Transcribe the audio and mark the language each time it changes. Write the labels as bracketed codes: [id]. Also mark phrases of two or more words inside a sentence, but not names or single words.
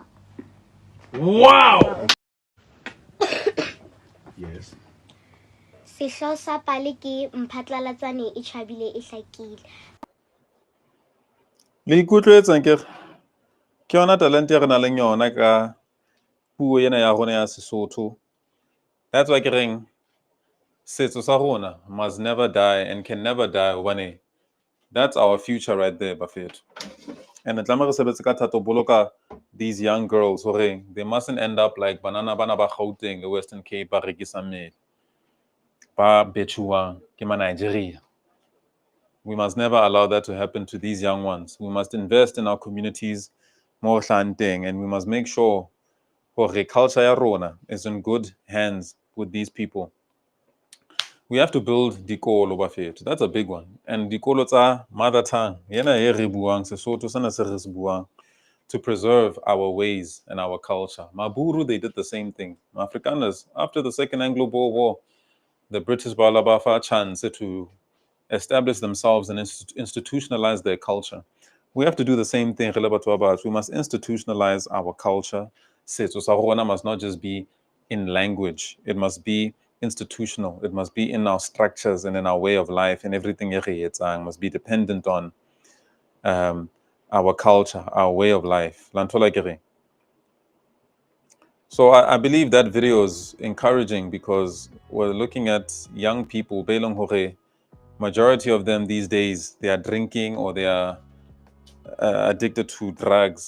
[en] Wow! Yes. [st] Sehloho sa pale ke mphatlalatsane e tjhabile e hlakile. Le ikutlwetsang ke yona talent ya re nang le yona puo ena ya rona ya Sesotho. [en] That's why [st] ke reng setso sa rona [en] must never die and can never die hobane that's our future right there, bafethu. [st] And tlameha re sebetse ka thata ho boloka [en] these young girls [st] hore [en] they mustn't end up like [st] bana ba Gauteng le Western Cape ba rekisang mmele ba bethuwang ke ma Nigeria. [en] We must never allow that to happen to these young ones. We must invest in our communities more thing, and we must make sure [st] hore culture ya rona [en] is in good hands with these people. We have to build [st] dikolo bafethu. [en] That's a big one. And [st] dikolo tsa [en] mother tongue [st] yena e re buang Sesotho sana se re se buang, [en] to preserve our ways and our culture. Maburu, they did the same thing. Afrikaners, after the Second Anglo-Boer War, the British Balabafa chance to establish themselves and institutionalize their culture. We have to do the same thing. We must institutionalize our culture. [st] Setso sa rona [en] must not just be in language. It must be institutional. It must be in our structures and in our way of life, and everything must be dependent on our culture, our way of life. So I believe that video is encouraging because we're looking at young people, Belong Hore, majority of them these days, they are drinking or they are addicted to drugs.